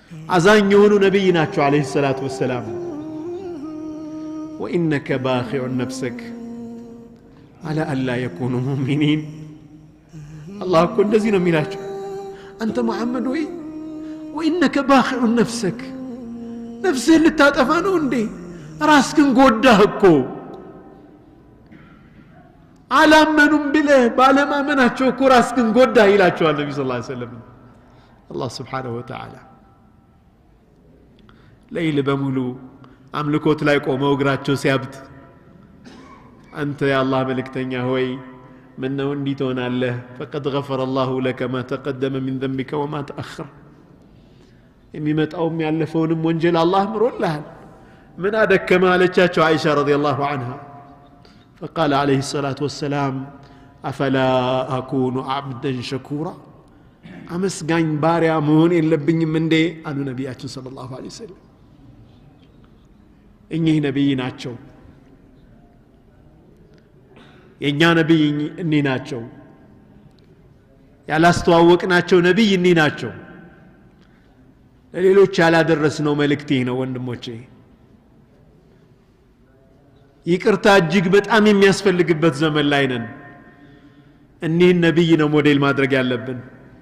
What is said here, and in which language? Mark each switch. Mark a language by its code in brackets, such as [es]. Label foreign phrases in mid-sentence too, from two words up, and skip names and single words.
[am] አዛኝ የሆኑ ነብይ ናቸው [ar] عليه الصلاة والسلام وإنك باخع نفسك على ألا يكونوا مؤمنين [am] الله እኮ እንደዚህ ነው የሚላቸው አንተ መሐመድ ወይ [ar] وإنك باخع نفسك [am] ነፍስህን ልታጠፋ ነው እንዴ ራስህን ጎዳህ እኮ አላመኑም ብለህ ባለማመናቸው እኮ ራስህን ጎዳህ ይላቸዋል ነብዩ [ar] صلى الله عليه وسلم [am] አላህ [ar] سبحانه وتعالى [am] ለይል በሙሉ አምልኮት ላይ ቆመው እግራቸው ሲያብጥ አንተ የአላህ መልእክተኛ ሆይ ምን ነው እንዲህ ትሆናለህ [ar] فقد غفر الله لك ما تقدم من ذنبك وما تأخر [am] የሚመጣውም ያለፈውንም ወንጀል አላህ ምሮልሃል ምን አደከማ አለቻቸው አይሻ [ar] رضي الله عنها فقال عليه الصلاة والسلام أفلا أكون عبدا شكورا [am] አመስጋኝ ባሪያ መሆን የለብኝም እንዴ አሉ ነብያችን [ar] صلى الله عليه وسلم [am] እኚህ ነብይ ናቸው የኛ ነብይ እኚህ ናቸው ያላስተዋወቅናቸው ነብይ እኚህ ናቸው ለሌሎች ያላደረስነው መልእክት ይህ ነው ወንድሞቼ ይቅርታ እጅግ በጣም የሚያስፈልግበት ዘመን ላይ ነን እኚህን ነብይ ነው ሞዴል ማድረግ ያለብን